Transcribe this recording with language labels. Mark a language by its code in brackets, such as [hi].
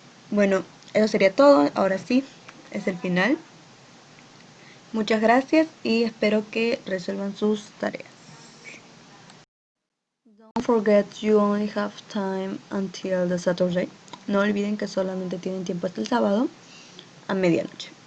[es] Bueno, eso sería todo. Ahora sí, es el final. Muchas gracias y espero que resuelvan sus tareas. [en] Don't forget you only have time until the Saturday. [es] No olviden que solamente tienen tiempo hasta el sábado a medianoche.